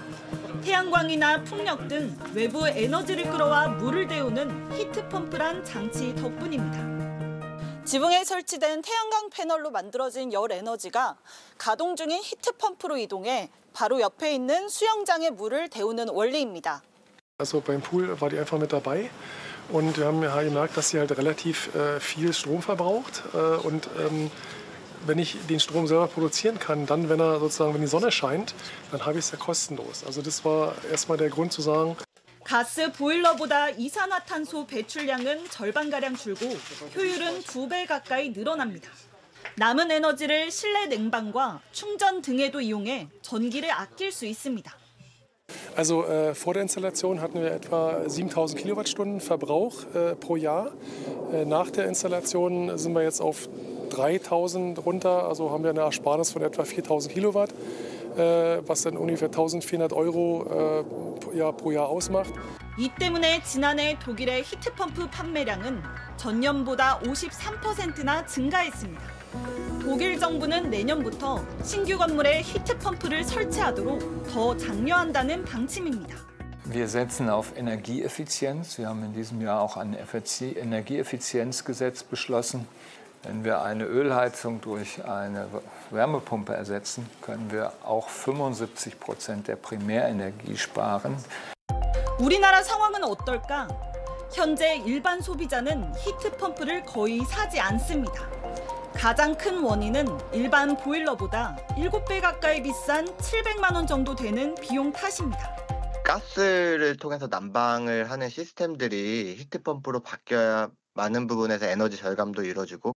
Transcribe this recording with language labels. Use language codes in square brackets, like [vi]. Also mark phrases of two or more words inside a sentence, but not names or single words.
[ko] 태양광이나 풍력 등 외부 에너지를 끌어와 물을 데우는 히트펌프란 장치 덕분입니다. 지붕에 설치된 태양광 패널로 만들어진 열 에너지가 가동 중인 히트펌프로 이동해 바로 옆에 있는 수영장의 물을 데우는 원리입니다. [de] Also beim Pool war die einfach mit dabei und wir haben gemerkt, dass sie halt relativ viel Strom verbraucht und wenn ich den Strom selber produzieren kann, dann wenn die Sonne scheint, dann habe ich es ja kostenlos. Also das war erstmal der Grund zu sagen. [ko] 가스 보일러보다 이산화탄소 배출량은 절반가량 줄고 효율은 2배 가까이 늘어납니다. 남은 에너지를 실내 냉방과 충전 등에도 이용해 전기를 아낄 수 있습니다. [de] Also vor der Installation hatten wir etwa 7.000 Kilowattstunden Verbrauch pro Jahr. Nach der Installation sind wir jetzt auf 3.000 runter, also haben wir eine Ersparnis von etwa 4.000 Kilowatt. was dann ungefähr 1.400 Euro pro Jahr ausmacht. [ko] 이 때문에 지난해 독일의 히트펌프 판매량은 전년보다 53%나 증가했습니다. 독일 정부는 내년부터 신규 건물에 히트펌프를 설치하도록 더 장려한다는 방침입니다. [de] Wir setzen auf Energieeffizienz. Wir haben in diesem Jahr auch ein Energieeffizienzgesetz beschlossen. Wenn wir eine Ölheizung durch eine Wärmepumpe ersetzen, können wir auch 75% der Primärenergie sparen. [ko] 우리나라 상황은 어떨까? 현재 일반 소비자는 히트펌프를 거의 사지 않습니다. 가장 큰 원인은 일반 보일러보다 7배 가까이 비싼 700만 원 정도 되는 비용 탓입니다. 가스를 통해서 난방을 하는 시스템들이 히트펌프로 바뀌어야 많은 부분에서 에너지 절감도 이루어지고